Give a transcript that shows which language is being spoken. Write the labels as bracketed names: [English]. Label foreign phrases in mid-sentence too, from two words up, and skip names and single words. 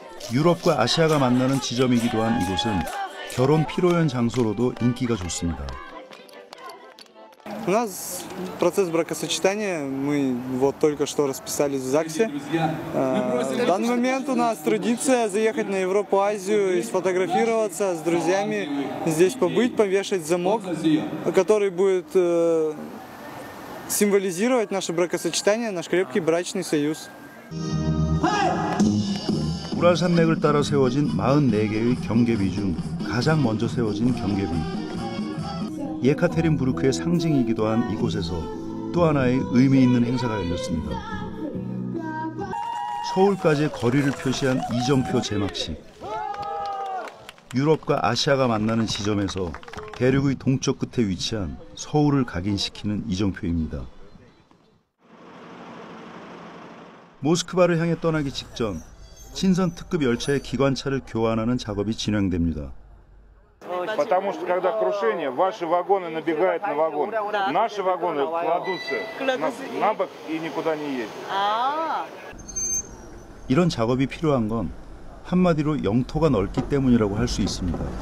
[Korean] 유럽과 아시아가 만나는 지점이기도 한 이곳은 결혼 피로연 장소로도 인기가 좋습니다. [Russian] У нас процесс бракосочетания, мы вот только что расписались в ЗАГСе. В данный момент у нас традиция заехать на Европу, Азию и сфотографироваться с друзьями, здесь побыть, повешать замок, который будет символизировать наше бракосочетание, наш крепкий брачный союз. [Korean] 우랄 산맥을 따라 세워진 44개의 경계비 중 가장 먼저 세워진 경계비. 예카테린부르크의 상징이기도 한 이곳에서 또 하나의 의미 있는 행사가 열렸습니다. 서울까지의 거리를 표시한 이정표 제막식. 유럽과 아시아가 만나는 지점에서 대륙의 동쪽 끝에 위치한 서울을 각인시키는 이정표입니다. 모스크바를 향해 떠나기 직전 친선 특급 열차의 기관차를 교환하는 작업이 진행됩니다. [Russian] Потому что когда крушение, ваши вагоны набегают на вагон, наши вагоны кладутся на бок и никуда не едут. [Korean] 이런 작업이 필요한 건 한마디로 영토가 넓기 때문이라고 할 수 있습니다.